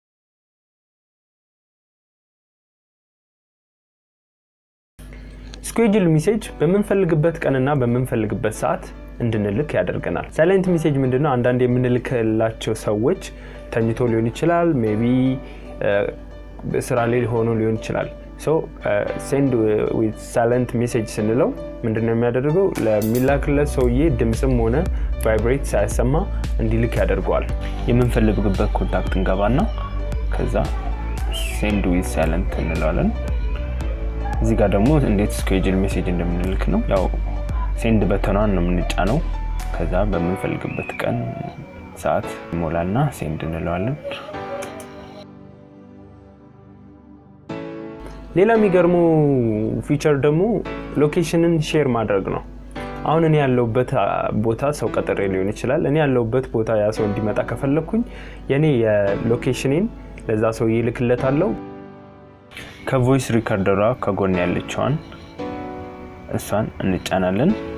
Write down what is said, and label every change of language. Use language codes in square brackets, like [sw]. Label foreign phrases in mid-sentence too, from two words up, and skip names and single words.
[en] schedule message [am] በመንፈልግበት ቀንና በመንፈልግበት ሰዓት እንድንልክ ያደርገናል። [en] silent message [am] ምንድነው? አንዳንድ የምንልክላቸው ሰዎች ተኝቶ ሊሆን ይችላል፣ ሜቢ ስራ ላይ ሆኖ ሊሆን ይችላል። [en] So send with silent message [am] ስንለው ምንድነው የሚያደርገው? ለሚላክለት ሰውዬ ድምጽም ሆነ ቫይብሬት ሳይሰማ እንዲልክ ያደርጋል። የምንፈልግበት ኮንታክት እንገባና ከዛ [en] send with silent [am] እንለዋለን። እዚህ ጋር ደግሞ እንዴት [en] schedule message [am] እንደምንልክ ነው። ያው send በተኗን ነው የምንጫነው። ከዛ በምንፈልግበት ቀን ሰዓት ሞላና send እንለዋለን። ሌላ የሚገርመው ፊቸር ደግሞ ሎኬሽንን ሼር ማድረግ ነው። አሁን እኔ ያለውበት ቦታ ሰው ቀጥሬ ሊሆን ይችላል። እኔ ያለውበት ቦታ ያ ሰው እንዲመጣ ከፈለኩኝ የኔ የሎኬሽኔን ለዛ ሰው ይልክለታለሁ። ከቮይስ ሪከርደሯ ከጎን ያለችዋን እሷን እንጫናለን።